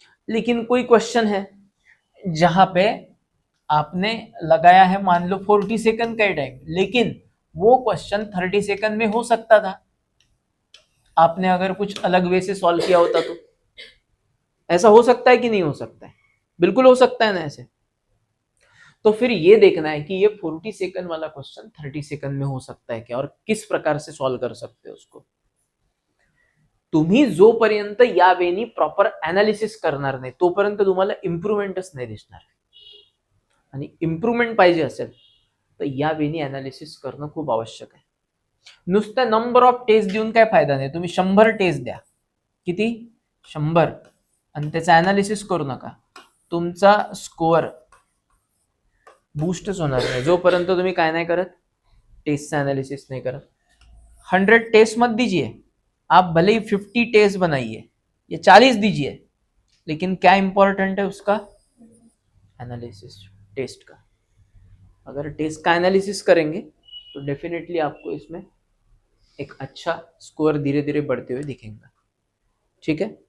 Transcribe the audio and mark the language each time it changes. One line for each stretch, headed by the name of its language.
Hindi: लेकिन कोई क्वेश्चन है जहां पे आपने लगाया है मान लो 40 सेकंड का टाइम, लेकिन वो क्वेश्चन 30 सेकंड में हो सकता था, आपने अगर कुछ अलग वे से सॉल्व किया होता तो। ऐसा हो सकता है कि नहीं हो सकता है? बिल्कुल हो सकता है ना ऐसे। तो फिर ये देखना है कि ये 40 सेकंड वाला क्वेश्चन 30 सेकंड में हो सकता है क्या, और किस प्रकार से सॉल्व कर सकते हो उसको।
Marathi: तुम्ही जोपर्यंत या वेनी प्रॉपर अनालिसिस करणार नाही तोपर्यंत तुम्हाला इम्प्रुव्हमेंटच नाही दिसणार, आणि इम्प्रुव्हमेंट पाहिजे असेल तर या वेनी अनालिसिस करणं खूप आवश्यक आहे. नुसतं नंबर ऑफ टेस्ट देऊन काय फायदा नाही. तुम्ही 100 टेस्ट द्या, किती 100, आणि त्याचा अनालिसिस करू नका, तुमचा स्कोअर बूस्टच होणार नाही जोपर्यंत तुम्ही काय नाही करत, टेस्टचा एनालिसिस नहीं करा.
Hindi: 100 टेस्ट मत दीजिए, आप भले ही 50 टेस्ट बनाइए या 40 दीजिए, लेकिन क्या इंपॉर्टेंट है उसका एनालिसिस, टेस्ट का. अगर टेस्ट का एनालिसिस करेंगे तो डेफिनेटली आपको इसमें एक अच्छा स्कोर धीरे धीरे बढ़ते हुए दिखेगा. ठीक है.